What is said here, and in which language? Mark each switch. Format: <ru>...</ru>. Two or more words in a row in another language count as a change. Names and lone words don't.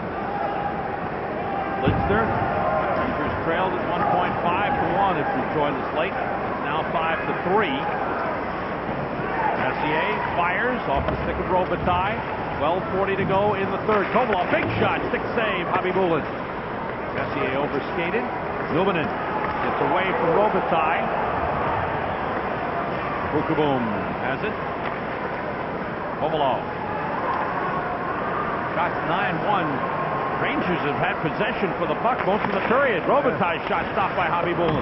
<en>Lidster. Rangers trailed at 1.5 to 1 if you joined us late. It's now 5-3. Messier fires off the stick of Robitaille. 12:40 to go in the third. Kovalov, big shot, stick save, Habibulin. Messier overskated. Numanen gets away from Robitaille. Bukaboom has it. Kovalov. Shots 9-1. Rangers have had possession for the puck most of the period. Robitaille's shot stopped by Habibulin.</en>